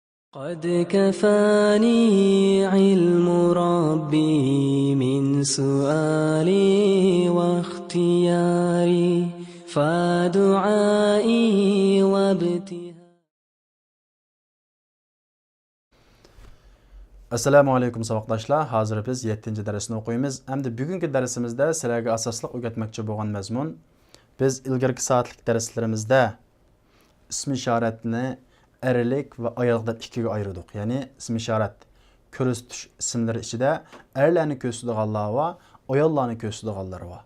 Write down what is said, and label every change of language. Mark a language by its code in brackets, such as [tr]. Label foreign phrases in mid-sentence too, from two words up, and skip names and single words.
[ar] قد كفاني علم ربي من سؤالي واختياري فدعائي وابتهالي. السلام عليكم [uz] saboqdoshlar. Hozir biz 7-darsni o'qiymiz. Hamda bugungi darsimizda sizlarga asosliq o'rgatmoqchi bo'lgan mazmun biz ilgirki soatlik darslarimizda ism ishoratni erlik va ayol deb ikkiga ayirdik. Ya'ni ism ishorat ko'rsatish ismlari ichida erlarni ko'rsatadiganlar va ayollarni ko'rsatadiganlar bor.